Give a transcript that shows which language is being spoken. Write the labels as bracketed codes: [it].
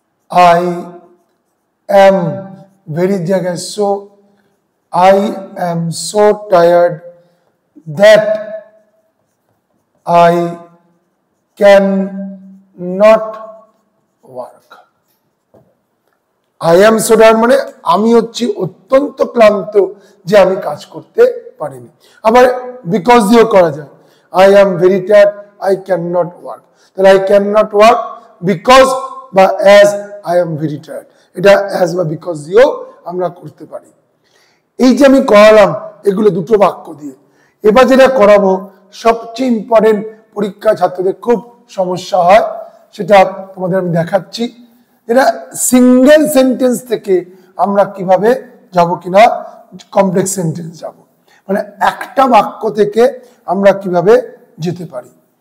[en] I am [bn] ভেরির জায়গায় [en] So, I am so tired that I cannot work. I am so tired [bn] মানে আমি হচ্ছি অত্যন্ত ক্লান্ত যে আমি কাজ করতে পারিনি। আবার বিকজ দিয়েও করা যায়, [en] I am very tired, I cannot work। [bn] তাহলে [en] I cannot work because বা as I am very tired, [bn] এটা as বা বিকজ দিয়েও আমরা করতে পারি। এই যে আমি করালাম এগুলো দুটো বাক্য দিয়ে। এবার যেটা করাবো সবচেয়ে ইম্পর্টেন্ট, পরীক্ষা ছাত্রদের খুব সমস্যা হয়, সেটা তোমাদের আমি দেখাচ্ছি। এটা সিঙ্গেল সেন্টেন্স থেকে আমরা কিভাবে যাব কিনা কমপ্লেক্স সেন্টেন্স যাব, মানে একটা বাক্য থেকে আমরা কিভাবে যেতে পারি।